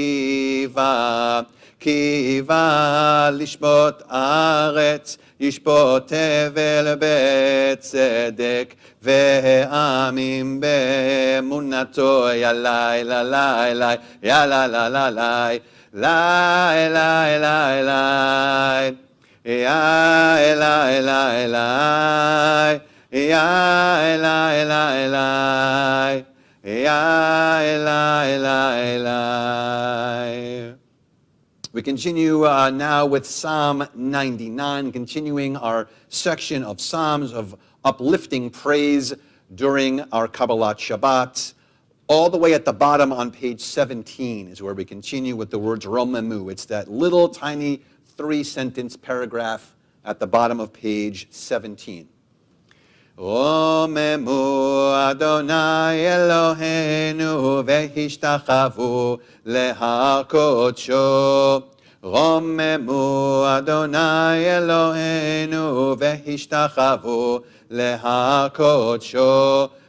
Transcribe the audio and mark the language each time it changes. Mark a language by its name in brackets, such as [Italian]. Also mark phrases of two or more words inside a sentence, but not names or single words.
[Hebrew] כי בא לשפוט ארץ ישפוט תבל בצדק והעמים באמונתו יאללה לילה לילה יאללה לילה לילה לילה יה אלי, אלי, אלי, יה אלי, אלי, אלי, יה אלי, אלי, אלי. [English] We continue now with Psalm 99, continuing our section of Psalms of uplifting praise during our [Hebrew] קבלת שבת. [English] All the way at the bottom on page 17 is where we continue with the words Romemu. It's that little tiny 3-sentence paragraph at the bottom of page 17. [Hebrew] רוממו יהוה אלהינו והשתחוו להר קדשו. רוממו יהוה אלהינו והשתחוו להר קדשו.